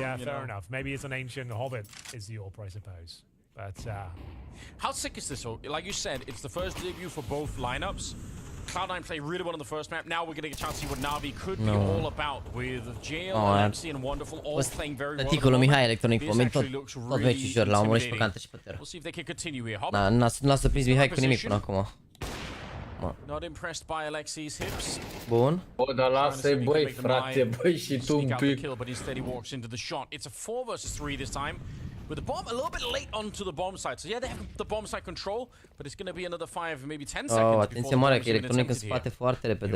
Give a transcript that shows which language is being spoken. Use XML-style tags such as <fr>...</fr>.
<en>yeah, fair enough. Maybe it's an Ancient Hobbit is the AWP, I suppose. But how sick is this? Like you said, it's the first debut for both lineups. Cloud9 played really well on the first map. Now we're getting a chance to see what NaVi could be all about with JL, MC, and Wonderful all playing very well.</en> <ro>Tăticul lui Mihai Electronic Moment, tot meciul l-am omorât și pe cantă și pe teră.</ro> <en>We'll see if they can continue here.</en> <ro>Da, n-a surprins Mihai cu nimic până acum.</ro> <en>Not impressed by Alexi's hips.</en> <ro>Bun. O, dar lasă-i, băi, frate, băi, și tu un pic.</ro> <en>But instead he walks into the shot. It's a 4 versus 3 this time. With the bomb a little bit late onto the bomb site. So yeah, they have the bomb site control, but it's going to be another 5, maybe 10 seconds.</en> <ro>Oh, atenție mare că Electronic în spate foarte repede.</ro>